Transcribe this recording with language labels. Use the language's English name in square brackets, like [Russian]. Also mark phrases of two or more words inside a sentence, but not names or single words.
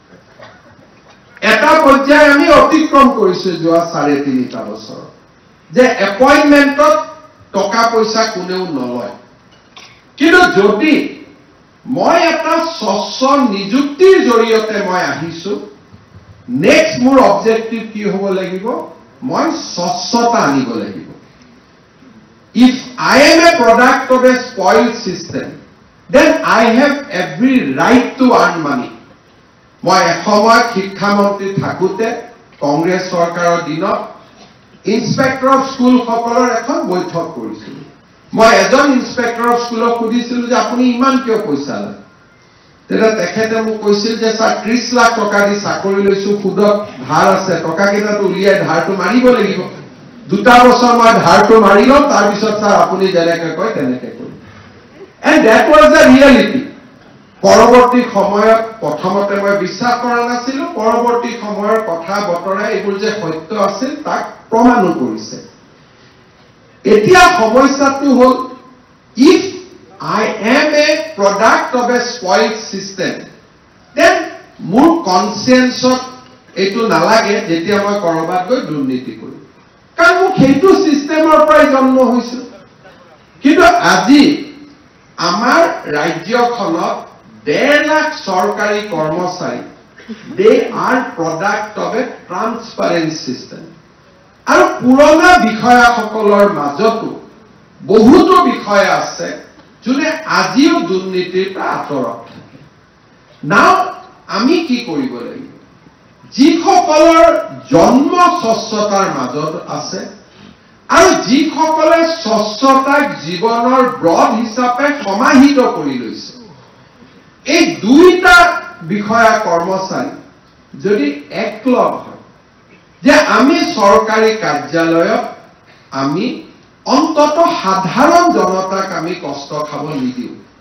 [Assamese] এটা পৰ্যায় আমি অতিক্ৰম কৰিছো যোৱা 3.5 বছৰ যে এপইন্টমেন্টত টকা পইচা কোনেও নলয় কিন্তু যদি মই এটা স্বচ্ছ নিযুক্তিৰ জৰিয়তে মই আহিছো নেক্সট মোৰ অবজেক্টিভ কি হ'ব লাগিব মই স্বচ্ছতা আনিব লাগিব [English] if I am a product of a spoiled system then I have every right to earn money [Assamese] মই এসময়ত শিক্ষামন্ত্ৰী থাকোতে কংগ্ৰেছ চৰকাৰৰ দিনত ইন্সপেক্টৰ [English] of school [Assamese] সকলৰ এখন বৈঠক কৰিছিল মই এজন [English] Inspector of school [Assamese] সুধিছিলো যে আপুনি ইমান কিয় পইচা লয় তেতিয়া তেখেতে মোক কৈছিল যে স্যাৰ 30 লাখ টকা দি চাকৰি লৈছো সুদত ধাৰ আছে টকা কেইটাটো উলিয়াই ধাৰটো মাৰিব লাগিব 2 বছৰ মই ধাৰটো মাৰি লম তাৰ পিছত স্যাৰ আপুনি যেনেকৈ কয় তেনেকৈ কৰিম [English] and that was the reality [Assamese] পৰৱৰ্তী সময়ত প্ৰথমতে মই বিশ্বাস কৰা নাছিলো পৰৱৰ্তী সময়ৰ কথা বতৰা এইবোৰ যে সত্য আছিল তাক প্ৰমাণ কৰিছে এতিয়া সমস্যাটো হ'ল [English] if I am a product of a spoiled system then [Assamese] মোৰ কনসিয়েন্সত এটো নালাগে যেতিয়া মই কৰবাত গৈ দুৰ্নীতি কৰো কাৰণ মোক সেইটো সিস্টেমৰ পৰাই জন্ম হৈছো কিন্তু আজি আমাৰ ৰাজ্যখনত 1.5 লাখ চৰকাৰী কৰ্মচাৰী [English] they are product of a transparent system [Assamese] আৰু পুৰণা বিষয়াসকলৰ মাজতো বহুতো বিষয় আছে যোনে আজিও দুৰ্নীতিৰ পৰা আঁতৰত থাকে নাও আমি কি কৰিব লাগিব যিসকলৰ জন্ম স্বচ্ছতাৰ মাজত আছে আৰু যিসকলে স্বচ্ছতাক জীৱনৰ ব্ৰড হিচাপে সমাহিত কৰি লৈছে এই দুইটা বিষয়া কৰ্মচাৰী যদি একলগ হয় যে আমি চৰকাৰী কাৰ্যালয়ত আমি অন্তত সাধাৰণ জনতাক আমি কষ্ট খাব নিদিও